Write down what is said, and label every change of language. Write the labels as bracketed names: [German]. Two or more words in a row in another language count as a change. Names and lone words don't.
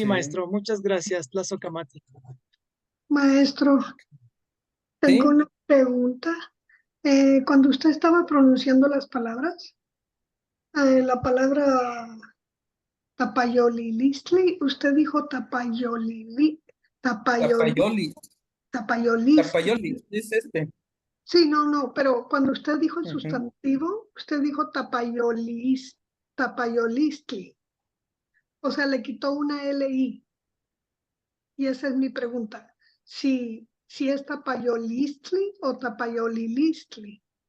[Spanish] Sí. maestro. Muchas gracias, Plazo Camati. Maestro, tengo Sí, una pregunta. Cuando usted estaba pronunciando las palabras, la palabra tapayolilistli, usted dijo tapayoli, Tapayoli, tapayolistli. Tapayoli, es este. Sí, no, no, pero cuando usted dijo el Ujú. sustantivo, usted dijo tapayolistli. O sea, le quitó una LI. Y esa es mi pregunta. Si es tapayolistli o tapayolilistli.